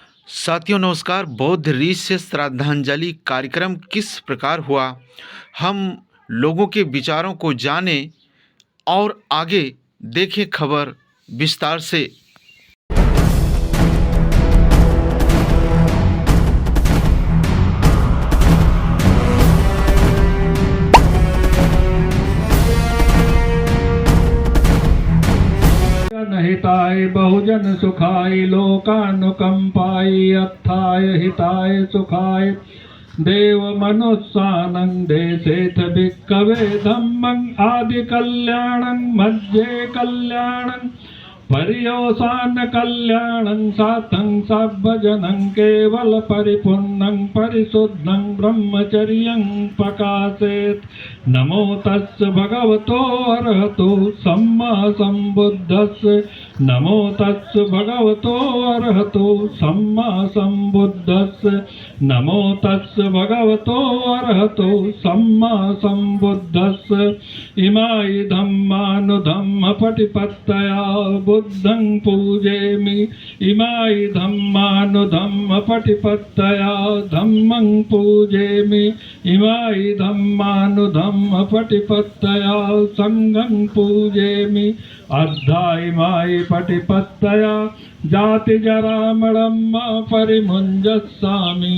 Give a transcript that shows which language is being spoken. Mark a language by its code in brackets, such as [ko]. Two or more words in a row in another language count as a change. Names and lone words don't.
[hi] साथियों नमस्कार। बौद्ध ऋषि से श्रद्धांजलि कार्यक्रम किस प्रकार हुआ, हम लोगों के विचारों को जानें और आगे देखें खबर विस्तार से। [pi] हिताय बहुजन सुखाय लोकानुकंपाय अत्थाय हिताय सुखाय देव मनुस्सानं देशेथ भिक्खवे धम्मं आदि कल्याणं मध्ये कल्याणं पर्यवसान कल्याणं साथं सभजनं केवल परिपूर्णं परिशुद्धं ब्रह्मचर्यं प्रकाशेत। नमो तस् भगवतो अरहतो सम्मा सम्बुद्धस्स। नमो तस् भगवतो अरहतो सम्मा सम्बुद्धस्स। नमो तस् भगवतो अरहतो सम्मा सम्बुद्धस्स। इमाय धम्मानुधम्म पटिपत्तया बुद्धं पूजेमि। इमाय धम्मानुधम्म पटिपत्तया धम्मं पूजेमि। इमाय धम्मानुधम्म पटिपत्तया संघं पूजेमि। अद्धाइमाय पटिपत्तया जाति जरामणं परिमुञ्जस्सामि।